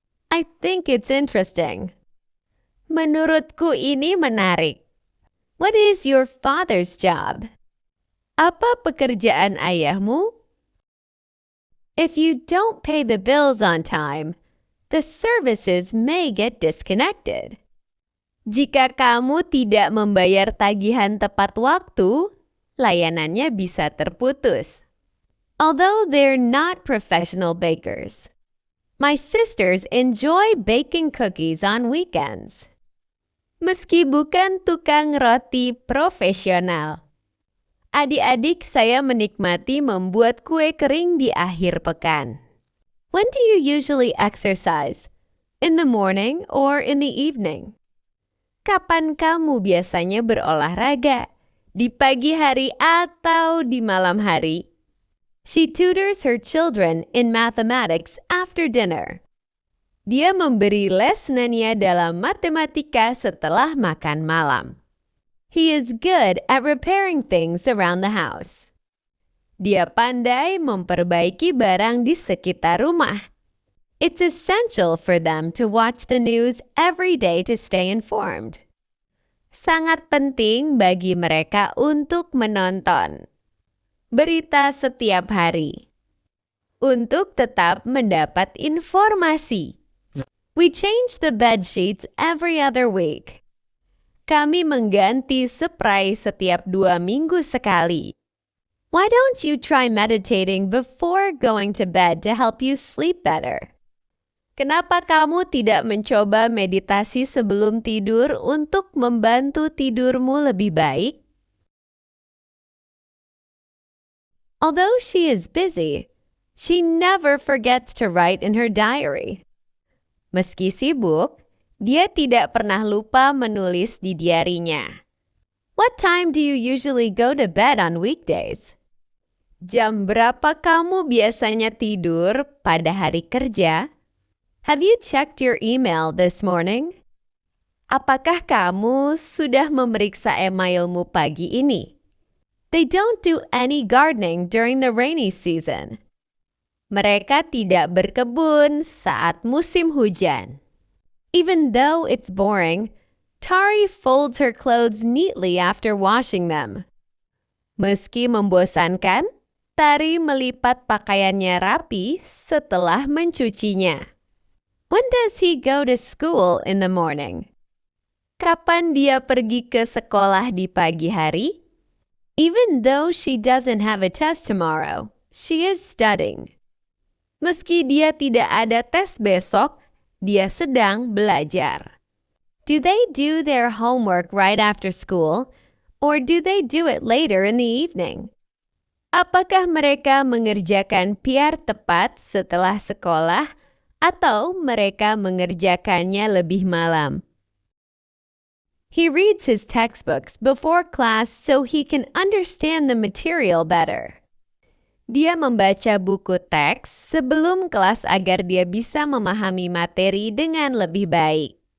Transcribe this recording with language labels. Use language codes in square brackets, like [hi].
[en] I think it's interesting. [id] Menurutku ini menarik. [en] What is your father's job? [id] Apa pekerjaan ayahmu? [en] If you don't pay the bills on time, the services may get disconnected. [id] Jika kamu tidak membayar tagihan tepat waktu, layanannya bisa terputus. [en] Although they're not professional bakers, my sisters enjoy baking cookies on weekends. [id] Meski bukan tukang roti profesional, adik-adik saya menikmati membuat kue kering di akhir pekan. [en] When do you usually exercise? In the morning or in the evening? [id] Kapan kamu biasanya berolahraga? Di pagi hari atau di malam hari? [en] She tutors her children in mathematics after dinner. [id] Dia memberi les Nania dalam matematika setelah makan malam. [en] He is good at repairing things around the house. [id] Dia pandai memperbaiki barang di sekitar rumah. [en] It's essential for them to watch the news every day to stay informed. [id] Sangat penting bagi mereka untuk menonton berita setiap hari untuk tetap mendapat informasi. [en] We change the bed sheets every other week. [id] Kami mengganti spray setiap 2 minggu sekali. [en] Why don't you try meditating before going to bed to help you sleep better? [id] Kenapa kamu tidak mencoba meditasi sebelum tidur untuk membantu tidurmu lebih baik? [en] Although she is busy, she never forgets to write in her diary. [id] Meski sibuk, dia tidak pernah lupa menulis di diarinya. [en] What time do you usually go to bed on weekdays? [id] Jam berapa kamu biasanya tidur pada hari kerja? [en] Have you checked your email this morning? [id] Apakah kamu sudah memeriksa emailmu pagi ini? [en] They don't do any gardening during the rainy season. [id] Mereka tidak berkebun saat musim hujan. [en] Even though it's boring, Tari folds her clothes neatly after washing them. [id] Meski membosankan, Tari melipat pakaiannya rapi setelah mencucinya. [en] When does he go to school in the morning? [id] Kapan dia pergi ke sekolah di pagi hari? [en] Even though she doesn't have a test tomorrow, she is studying. [id] Meski dia tidak ada tes besok, dia sedang belajar. [en] Do they do their homework right after school, or do they do it later in the evening? [id] Apakah mereka mengerjakan PR tepat setelah sekolah, atau mereka mengerjakannya lebih malam? [en] He reads his textbooks before class so he can understand the material better. [id] Dia membaca buku teks sebelum kelas agar dia bisa memahami materi dengan lebih baik.